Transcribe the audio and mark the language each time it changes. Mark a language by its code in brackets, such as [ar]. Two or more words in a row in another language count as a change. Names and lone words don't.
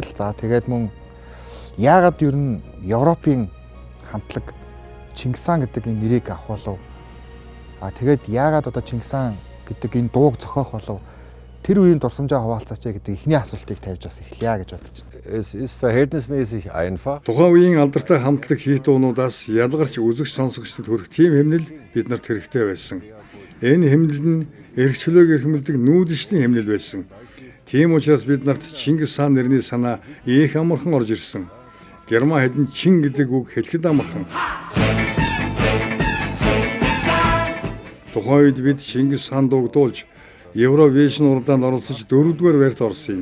[mn] За тэгээд мөн яагаад ер нь Европын хамтлаг Чингис хаан гэдэг энэ нэрийг авах болов? Тэгээд яагаад одоо Чингис хаан гэдэг энэ дууг зохиох болов? Тэр үеийн дурсамжаа хуваалцаач гэдэг эхний асуултыг тавьж бас эхлэе гэж бодож байна. [de] Es ist verhältnismäßig einfach. [mn] Тухайн үеийн алдартай хамтлаг хийх дуунуудаас ялгарч үзэгч сонсогчдод хүрэх тийм хэмнэл биднэрт хэрэгтэй байсан. Энэ хэмнэл нь эрх чөлөөг эрхэмлдэг нүүдэлчний хэмнэл байсан. Тийм учраас биднэрт Чингис хаан нэрний санаа их амархан орж ирсэн. Герман хэдэн чин гэдэг үг хэлэхэд амархан. Тухайн үед бид Чингис хаан дууг дуулж Евровижн уралдаанд оролцож 4-р байрт орсон юм.